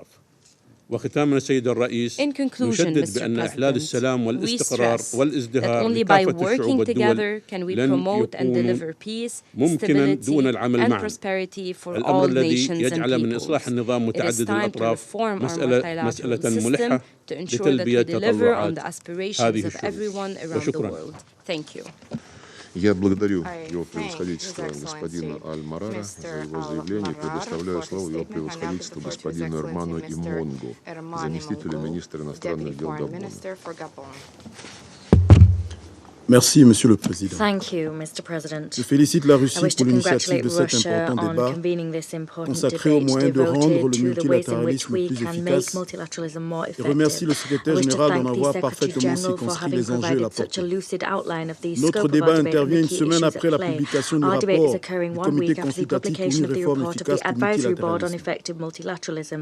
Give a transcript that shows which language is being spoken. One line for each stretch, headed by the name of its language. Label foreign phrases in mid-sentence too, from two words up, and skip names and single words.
Arabic: وختاما سيد الرئيس، نشدد بأن إحلال السلام والاستقرار والازدهار لكافة الشعوب والدول لن يكون ممكنا دون العمل معا. الأمر الذي يجعل من إصلاح النظام متعدد الأطراف مسألة ملحة لتلبية تطلعات هذه الشعوب. وشكرا.
Russian: Я благодарю его превосходительство господина Аль-Марара за его заявление и предоставляю слово его превосходительству господину Эрману Имонгу, заместителю министра иностранных дел Габона.
French: Merci, Monsieur le Président.
English: Thank you, Mr. President.
French: Je félicite la Russie pour l'initiative de cet important débat consacré aux moyens de rendre le multilatéralisme plus efficace et remercie le secrétaire général d'en avoir parfaitement circonscrit les enjeux et la portée. Notre débat intervient une semaine après la publication du rapport du Comité consultatif pour une réforme efficace du multilatéralisme.